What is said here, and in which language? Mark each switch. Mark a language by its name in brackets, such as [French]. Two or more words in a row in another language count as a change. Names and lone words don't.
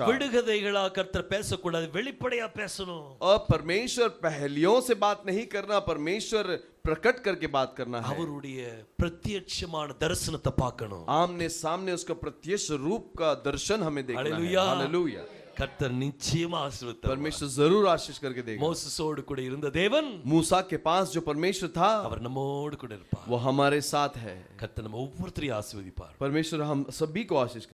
[Tamil] விடுகதைகளா கர்த்தர் பேசக்கூடாது, வெளிப்படையா பேசணும். [Hindi] और परमेश्वर पहलियों से बात नहीं करना, परमेश्वर प्रकट करके बात करना है। [Tamil] அவருடைய பிரத்யட்சமான தரிசனத்தை பார்க்கணும். [Hindi] आमने सामने उसका प्रत्यक्ष रूप का दर्शन हमें देखना है। हालेलुया। हालेलुया। [Tamil] கர்த்தர் நிச்சயமா ஆசீர்வதிப்பார். [Hindi] परमेश्वर जरूर आशीष करके देगा। [Tamil] மோசேஸோடு கூட இருந்த தேவன் [Hindi] मूसा के पास जो परमेश्वर था [Tamil] அவர் நம்மோடு கூட இருப்பார். [Hindi] वो हमारे साथ है। [Tamil] கர்த்தர் நம்ம ஒவ்வொருத்தரையும் ஆசீர்வதிப்பார். [Hindi] परमेश्वर हम सभी को आशीष